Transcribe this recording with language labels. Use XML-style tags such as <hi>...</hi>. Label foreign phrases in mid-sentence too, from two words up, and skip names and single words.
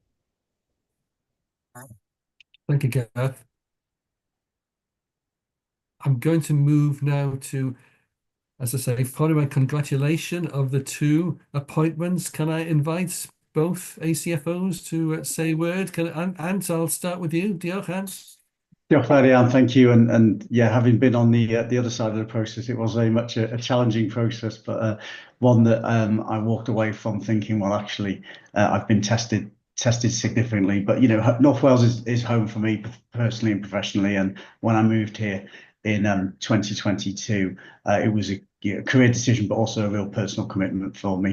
<en>Thank you, Gareth. I'm going to move now to, as I say, following my congratulation of the two appointments. Can I invite both ACFOs to say a word? Ant, I'll start with you.</en> <cy>Diolch, Ant. Diolch fawr iawn,</cy> <en>thank you. And yeah, having been on the other side of the process, it was very much a challenging process, but one that I walked away from thinking, well, actually, I've been tested significantly. But, you know, North Wales is home for me personally and professionally. And when I moved here in 2022, it was a career decision, but also a real personal commitment for me.</en>